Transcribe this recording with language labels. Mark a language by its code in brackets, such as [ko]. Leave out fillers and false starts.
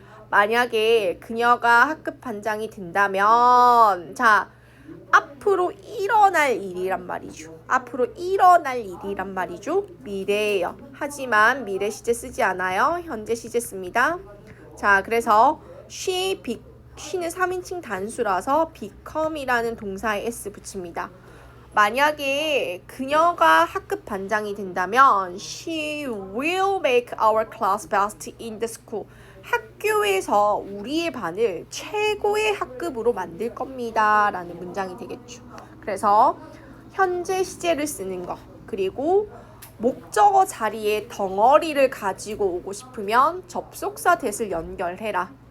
[ko] 만약에 그녀가 학급 반장이 된다면, 자, 앞으로 일어날 일이란 말이죠. 앞으로 일어날 일이란 말이죠. 미래예요. 하지만 미래 시제 쓰지 않아요. 현재 시제 씁니다. 자, 그래서 she는 3인칭 단수라서 become이라는 동사에 s 붙입니다. 만약에 그녀가 학급 반장이 된다면 [en] she will make our class best in the school. [ko] 학교에서 우리의 반을 최고의 학급으로 만들 겁니다. 라는 문장이 되겠죠. 그래서 현재 시제를 쓰는 거, 그리고 목적어 자리에 덩어리를 가지고 오고 싶으면 접속사 that을 연결해라.